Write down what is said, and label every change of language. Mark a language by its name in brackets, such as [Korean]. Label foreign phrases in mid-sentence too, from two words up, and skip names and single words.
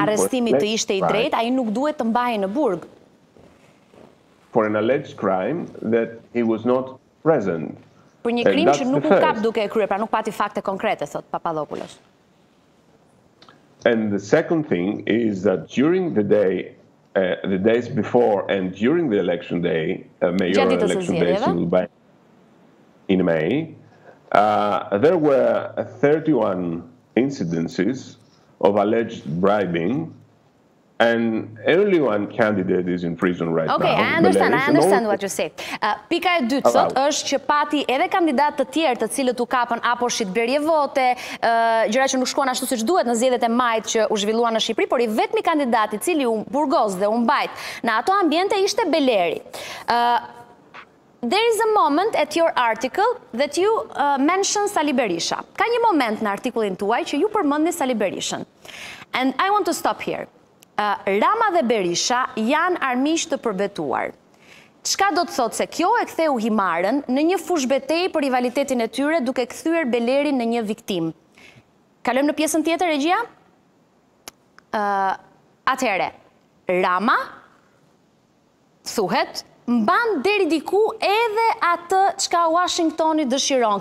[Albanian] Arrestimi të ishte i drejtë, ai nuk duhet të mbahej në burg. [English] For an alleged crime that he was not present. [Albanian] Për një krim që nuk u kap duke e kryer, pra nuk pati fakte konkrete, thot Papadopoulos. [English] And the second thing is that during the days before and during the election day, mayoral election day in May, there were 31 incidences of alleged bribing, and only one candidate is in prison right now. Okay, I understand what you say. [Albanian] Pika e dytë sot është që pati edhe kandidat të tjerë të cilët u kapën apo shitblerje vote, gjëra që nuk shkuan ashtu siç duhet në zgjedhjet e majit që u zhvilluan në Shqipëri, por i vetmi kandidat i cili u burgos dhe u mbajt në ato ambiente ishte Beleri. [English] There is a moment at your article that you mention Sali Berisha. [Albanian] Ka një moment në artikullin tuaj që ju përmendni Sali Berishën. [English] And I want to stop here. [Albanian] Rama dhe Berisha janë armiq të përbetuar. Çka do të thotë se kjo e ktheu Himarën në një fushbetej për rivalitetin e tyre duke kthyer Belerin në një viktim. Kalojmë në pjesën tjetër, regjia? Atëherë, Rama thuhet mban deri diku edhe atë çka Washingtoni dëshiron.